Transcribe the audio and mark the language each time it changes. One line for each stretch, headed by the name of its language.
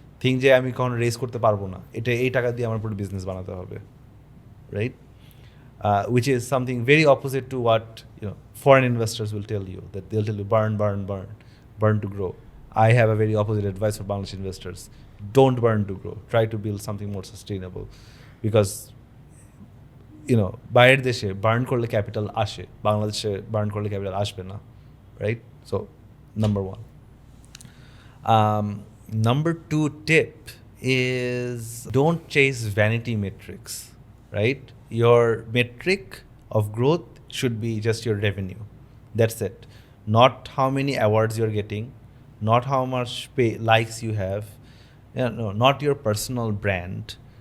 English: Think
Bangla: যে আমি কখনো রেজ করতে পারবো না, এটা এই টাকা দিয়ে আমার পুরো বিজনেস বানাতে হবে, right?
English: Which is something very opposite to what foreign investors will tell you, that they'll tell you burn to grow. I have a very opposite advice for Bangladesh investors. Don't burn to grow. Try to build something more sustainable, because
Bangla: বাইরের দেশে burn করলে capital আসে, বাংলাদেশে burn করলে capital আসবে না,
English: right? So number 1. Number 2 tip is, don't chase vanity metrics, right? Your metric of growth should be just your revenue. That's it. Not how many awards you're getting, not how much likes you have, not your personal brand.